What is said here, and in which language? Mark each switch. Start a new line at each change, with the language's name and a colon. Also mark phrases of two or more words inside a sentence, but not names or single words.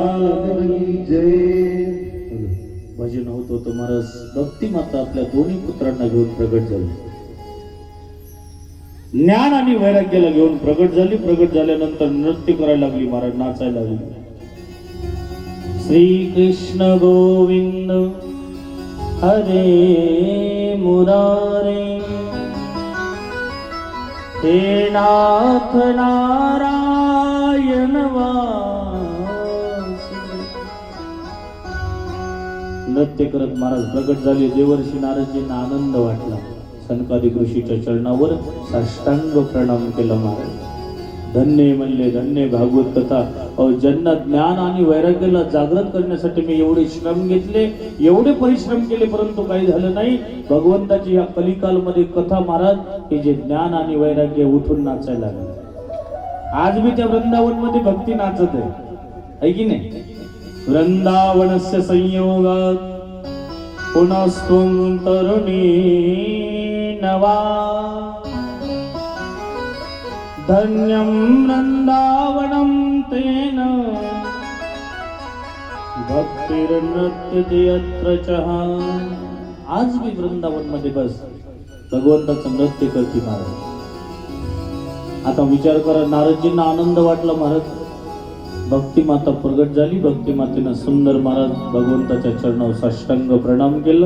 Marathi: जय. भजन होत होतं महाराज. भक्ती माता आपल्या दोन्ही पुत्रांना घेऊन प्रगट झाली. ज्ञान आणि वैराग्याला घेऊन प्रगट झाली. प्रगट झाल्यानंतर नृत्य करायला लागली महाराज, नाचायला लागली.
Sanskrit: श्री कृष्ण गोविंद हरे मुरारे, हे नाथ नारायण वासुदेव.
Marathi: नृत्य करत महाराज प्रगट झाले. देवर्षी नारदजींना आनंद वाटला. सनकादिक ऋषीच्या चरणावर साष्टांग प्रणाम केला महाराज. धन्य म्हणले, धन्य भागवत कथा. ज्यांना ज्ञान आणि वैराग्याला जागृत करण्यासाठी मी एवढे श्रम घेतले, एवढे परिश्रम केले, परंतु काही झालं नाही. भगवंताची या कलिकालमध्ये कथा महाराज हे जे ज्ञान आणि वैराग्य उठून नाचायला लागले. आज मी त्या वृंदावन मध्ये भक्ती नाचत आहे की नाही.
Sanskrit: वृंदावनस्य संयोगात पुनस्त्वं तरुणी नवा, धन्यं वृंदावनं तेन भक्तिर्नृत्यते यत्र चः.
Marathi: आज मी वृंदावन मध्ये बस भगवंताचं नृत्य करते महाराज. आता विचार करा, नारदजींना आनंद वाटला महाराज. भक्ती माता प्रगट झाली. भक्ती मातेनं सुंदर महाराज भगवंताच्या चरणावर साष्टांग प्रणाम केलं.